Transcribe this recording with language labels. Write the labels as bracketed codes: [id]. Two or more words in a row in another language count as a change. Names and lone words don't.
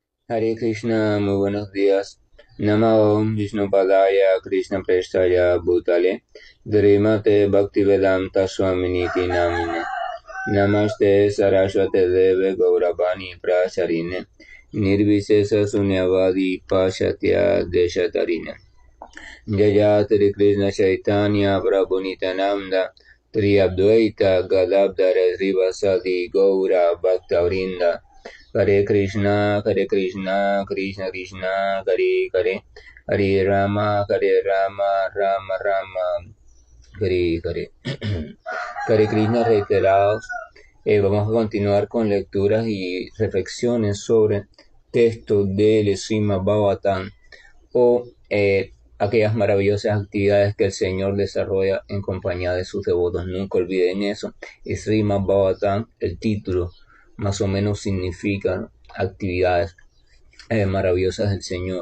[es] Hare Krishna, muy buenos días. [sa] नमो विष्णु पादाय कृष्ण प्रेष्ठाय भूतले श्रीमते भक्तिवेदान्त स्वामिन् इति नामिने नमस्ते सारस्वते देवे गौरवाणी प्रचारिणे निर्विशेष शून्यवादि पाश्चात्य देश तारिणे जय श्री कृष्ण चैतन्य प्रभु नित्यानन्द श्री अद्वैत गदाधर श्रीवासादि गौर भक्तवृन्द हरे कृष्ण कृष्ण कृष्ण हरे हरे हरे राम राम राम हरे हरे. [es] Hare Krishna reiterados. Vamos a continuar con lecturas y reflexiones sobre textos del Srimad Bhagavatam o aquellas maravillosas actividades que el Señor desarrolla en compañía de sus devotos. Nunca olviden eso. Srimad Bhagavatam, el título, más o menos significa actividades maravillosas del Señor.